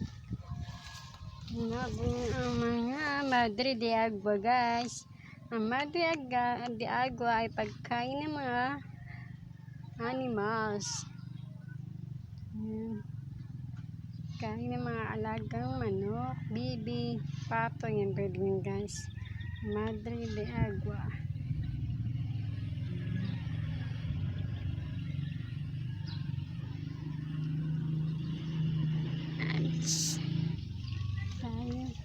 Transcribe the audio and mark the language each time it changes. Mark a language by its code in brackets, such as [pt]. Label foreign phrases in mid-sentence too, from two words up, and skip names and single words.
[tl] Nabong ang mga Madre de Agua guys. Ang Madre de Agua ay pagkain ng mga animals. Ayan. Kain ng mga alagang manok, bibi, pato. Yan pwede nyo guys. Madre de Agua. Tayo.